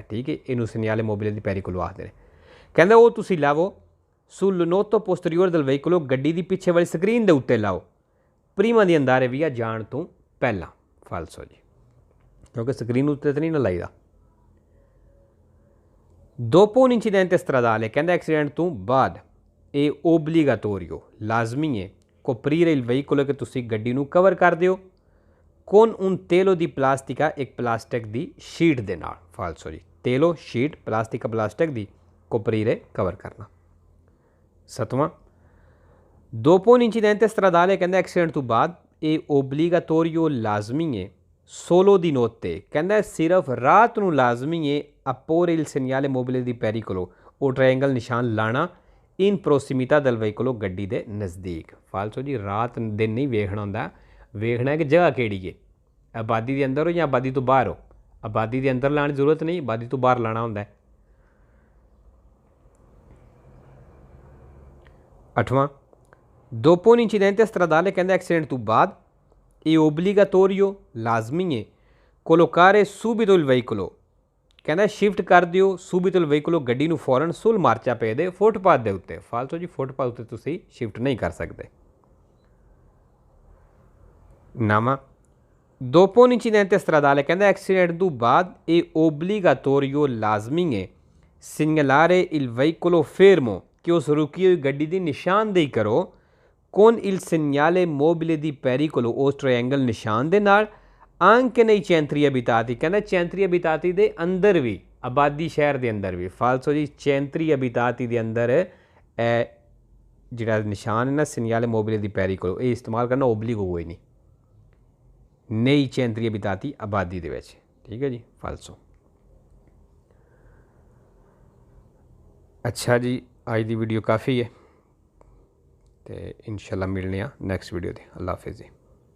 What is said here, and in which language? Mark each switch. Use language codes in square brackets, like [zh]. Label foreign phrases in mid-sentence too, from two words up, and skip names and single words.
[pa] ਠੀਕ ਹੈ, ਇਹਨੂੰ [it] segnale mobile di pericolo [pa] ਆਖਦੇ ਨੇ। ਕਹਿੰਦਾ ਉਹ ਤੁਸੀਂ ਲਾਓ [it] sul noto posteriore del veicolo, [pa] ਗੱਡੀ ਦੀ ਪਿੱਛੇ ਵਾਲੀ ਸਕਰੀਨ ਦੇ ਉੱਤੇ ਲਾਓ, [it] prima di andare via, [pa] ਜਾਣ ਤੋਂ ਪਹਿਲਾਂ। ਫਾਲਸੋ ਜੀ, ਕਿਉਂਕਿ ਸਕਰੀਨ ਉੱਤੇ ਤਾਂ ਨਹੀਂ ਨਾ ਲਾਈਦਾ। [it] dopo un incidente stradale, [pa] ਕਹਿੰਦਾ ਐਕਸੀਡੈਂਟ ਤੋਂ ਬਾਅਦ ਏ ਓਬਲੀਗਾਟੋਰੀਓ ਲਾਜ਼ਮੀ ਹੈ [it] coprire il veicolo [pa] ਕਿ ਤੁਸੀਂ ਗੱਡੀ ਨੂੰ ਕਵਰ ਕਰ ਦਿਓ [it] con un telo di plastica, [pa] ਇੱਕ ਪਲਾਸਟਿਕ ਦੀ ਸ਼ੀਟ ਦੇ ਨਾਲ। ਫਾਲਸੋ ਜੀ, ਤੇਲੋ ਸ਼ੀਟ ਪਲਾਸਟਿਕ ਦੀ coprire ਕਵਰ ਕਰਨਾ। ਸੱਤਵਾਂ, [it] dopo un incidente stradale, [pa] ਕਹਿੰਦਾ ਐਕਸੀਡੈਂਟ ਤੋਂ ਬਾਅਦ ਏ ਓਬਲੀਗਾਟੋਰੀਓ ਲਾਜ਼ਮੀ ਹੈ [it] solo di notte, [pa] ਕਹਿੰਦਾ ਸਿਰਫ਼ ਰਾਤ ਨੂੰ ਲਾਜ਼ਮੀ ਹੈ [it] apporre il segnale mobile di pericolo, [pa] ਉਹ ਟਰਾਇੰਗਲ ਨਿਸ਼ਾਨ ਲਾਉਣਾ [it] in prossimità del veicolo, [pa] ਗੱਡੀ ਦੇ ਨਜ਼ਦੀਕ। ਫਾਲਸੋ ਜੀ, ਰਾਤ ਦਿਨ ਨਹੀਂ ਵੇਖਣਾ ਹੁੰਦਾ, ਵੇਖਣਾ ਹੈ ਕਿ ਜਗ੍ਹਾ ਕਿਹੜੀ ਹੈ, ਆਬਾਦੀ ਕੇ ਅੰਦਰ ਹੋ ਜਾਂ ਆਬਾਦੀ ਤੋਂ ਬਾਹਰ ਹੋ। ਆਬਾਦੀ ਕੇ ਅੰਦਰ ਲਾਉਣ ਕੀ ਜ਼ਰੂਰਤ ਨਹੀਂ, ਆਬਾਦੀ ਤੋਂ ਬਾਹਰ ਲਾਉਣਾ ਹੁੰਦਾ ਹੈ। 8ਵਾਂ, [it] dopo un incidente stradale, [pa] ਕਹਿੰਦਾ ਐਕਸੀਡੈਂਟ ਤੋਂ ਬਾਅਦ ਏ ਓਬਲੀਗਾਟੋਰੀਓ ਲਾਜ਼ਮੀ ਹੈ [it] collocare subito il veicolo, [pa] ਕਹਿੰਦਾ ਸ਼ਿਫਟ ਕਰ ਦਿਓ [it] subito il veicolo, [pa] ਗੱਡੀ ਨੂੰ ਫ਼ੌਰਨ [it] sul marciapiede [pa] ਫੁੱਟਪਾਥ ਦੇ ਉੱਤੇ। ਫ਼ਾਲਤੂ ਜੀ, ਫੁੱਟਪਾਥ ਉੱਤੇ ਤੁਸੀਂ ਸ਼ਿਫਟ ਨਹੀਂ ਕਰ ਸਕਦੇ। 9ਵਾਂ, [it] dopo un incidente stradale, [pa] ਕਹਿੰਦਾ ਐਕਸੀਡੈਂਟ ਤੋਂ ਬਾਅਦ ਏ ਓਬਲੀਗਾਟੋਰੀਓ ਲਾਜ਼ਮੀ ਹੈ [it] segnalare il veicolo fermo, [pa] ਕਿ ਉਸ ਰੁਕੀ ਹੋਈ ਗੱਡੀ ਦੀ ਨਿਸ਼ਾਨਦੇਹੀ ਕਰੋ [it] con il segnale mobile di pericolo, [pa] ਉਸ ਟਰਾਇੰਗਲ ਨਿਸ਼ਾਨ ਦੇ ਨਾਲ [it] anche nei centri abitati, [pa] ਕਹਿੰਦਾ [it] centri abitati [pa] ਦੇ ਅੰਦਰ ਵੀ, ਆਬਾਦੀ ਸ਼ਹਿਰ ਦੇ ਅੰਦਰ ਵੀ। ਫਾਲਸੋ ਜੀ, [it] centri abitati [pa] ਦੇ ਅੰਦਰ ਜਿਹੜਾ ਨਿਸ਼ਾਨ ਹੈ ਨਾ [it] segnale mobile di pericolo, [pa] ਇਹ ਇਸਤੇਮਾਲ ਕਰਨਾ ਓਬਲੀਗੋ ਕੋਈ ਨਹੀਂ, [it] nei centri abitati [pa] ਆਬਾਦੀ ਦੇ ਵਿੱਚ। ਠੀਕ ਹੈ ਜੀ, ਫਾਲਸੋ। ਅੱਛਾ ਜੀ, ਅੱਜ ਦੀ ਵੀਡੀਓ ਕਾਫ਼ੀ ਹੈ ਤਾਂ ਇੰਸ਼ਾਅੱਲਾਹ ਮਿਲਣੇ [en] next video [pa] ਦੇ। ਅੱਲਾਹ ਹਾਫ਼ਿਜ਼ ਜੀ।